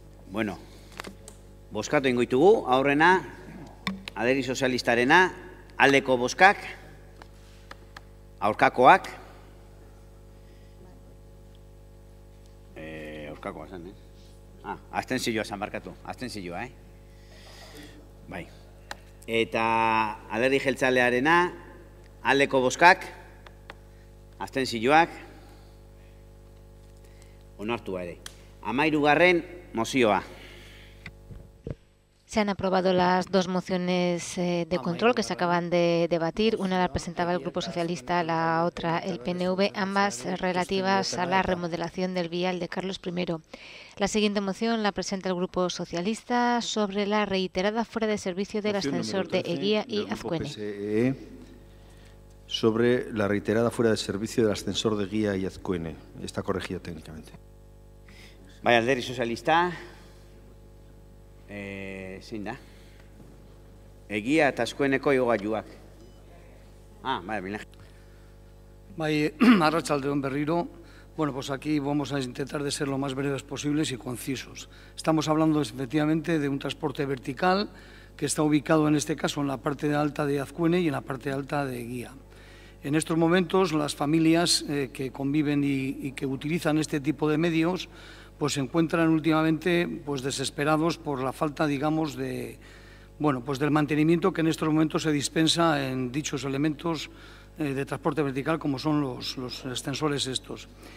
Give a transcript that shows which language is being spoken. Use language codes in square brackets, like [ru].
[eu] Bueno, bozkatu ingo ditugu, aurrena, Alderdi Sozialistarena, aldeko bozkak, aurkakoak, aurkakoa zen, abstentzioa zen barkatu, abstentzioa, bai. Eta Alderdi Jeltzalearena, aldeko bozkak, abstentzioak, onartua ere. 13. mozioa. [es] Se han aprobado las 2 mociones de control que se acaban de debatir. Una la presentaba el Grupo Socialista, la otra el PNV, ambas relativas a la remodelación del vial de Carlos I. La siguiente moción la presenta el Grupo Socialista sobre la reiterada fuera de servicio del ascensor de Eguía y Azcuene. Sobre la reiterada fuera de servicio del ascensor de Eguía y Azcuene. Está corregido técnicamente. [eu] Bai, Alderdi Sozialista. Zein da? Egia eta eskueneko igogailuak. [es] Vale, Miguel Ángel. [eu] Bai, arratsaldeon berriro. [es] Bueno, pues aquí vamos a intentar de ser lo más breves posibles y concisos. Estamos hablando efectivamente de un transporte vertical que está ubicado en este caso en la parte alta de Azcuene y en la parte alta de Eguía. En estos momentos las familias que conviven y que utilizan este tipo de medios pues se encuentran últimamente pues desesperados por la falta, digamos, de, bueno, pues del mantenimiento que en estos momentos se dispensa en dichos elementos de transporte vertical como son los extensores estos.